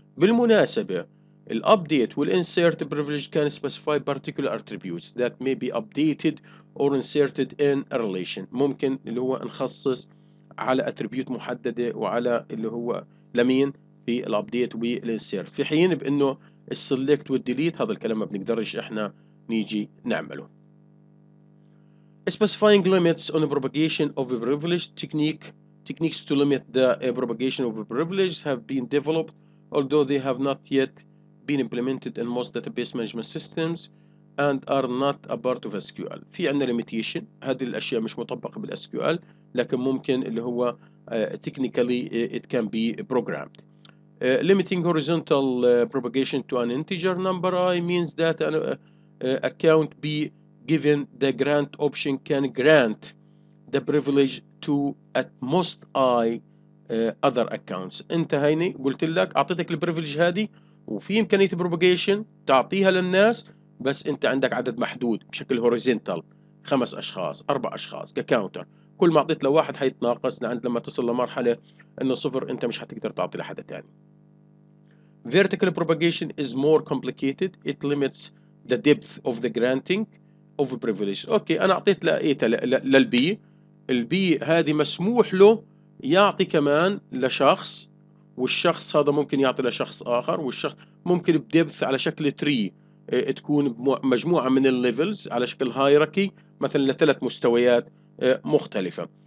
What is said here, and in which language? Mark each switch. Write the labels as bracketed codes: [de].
[en] بالمناسبة الupdate والinsert privilege can specify particular attributes that may be updated or inserted in a relation. [ar] ممكن اللي هو نخصص على attribute محددة وعلى اللي هو لمين في الابديت والانسيرت، في حين بانه السلكت والديليت هذا الكلام ما بنقدرش احنا نيجي نعمله. [en] Specifying limits on the propagation of a privilege techniques to limit the propagation of a privilege have been developed, although they have not yet been implemented in most database management systems and are not a part of SQL. [ar] في عندنا limitation، هذه الأشياء مش مطبقة بالSQL لكن ممكن اللي هو [en] technically it can be programmed. Limiting horizontal propagation to an integer number I means that an account B given the grant option can grant the privilege to at most I other accounts. [ar] انت هيني قلت لك اعطيتك البريفليج هذه وفي امكانيه بروباجيشن تعطيها للناس، بس انت عندك عدد محدود بشكل هوريزونتال 5 اشخاص 4 اشخاص ككاونتر، كل ما اعطيت لواحد حيتناقص لعند لما تصل لمرحله انه صفر انت مش حتقدر تعطي لحدا ثاني. [en] Vertical propagation is more complicated. It limits the depth of the granting of privilege. [ar] اوكي انا اعطيت للبي، البي هذه مسموح له يعطي كمان لشخص، والشخص هذا ممكن يعطي لشخص اخر، والشخص ممكن بدبث على شكل تري تكون مجموعه من الليفلز على شكل هايراركي مثلا لثلاث مستويات مختلفه.